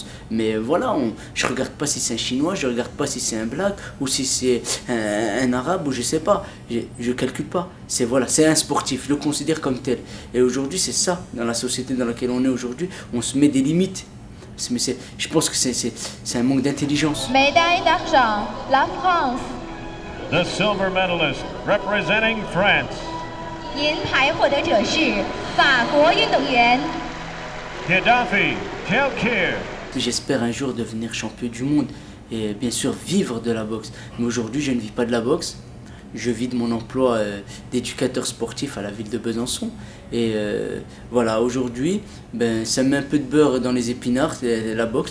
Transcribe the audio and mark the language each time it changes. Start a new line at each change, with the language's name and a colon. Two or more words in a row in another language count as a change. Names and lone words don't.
French: Mais voilà, je ne regarde pas si c'est un Chinois, je ne regarde pas si c'est un Black, ou si c'est un Arabe, ou je ne sais pas. Je ne calcule pas. C'est un sportif, je le considère comme tel. Et aujourd'hui, c'est ça, dans la société dans laquelle on est aujourd'hui, on se met des limites. Mais je pense que c'est un manque d'intelligence. Médaille d'argent, la France.
English: The silver medalist representing France.
Chinese: 银牌获得者是法国运动员
French: Kedafi Jelkir. J'espère un jour devenir champion du monde et bien sûr vivre de la boxe. Mais aujourd'hui, je ne vis pas de la boxe. Je vis de mon emploi d'éducateur sportif à la ville de Besançon. Et voilà, aujourd'hui, ça met un peu de beurre dans les épinards, la boxe.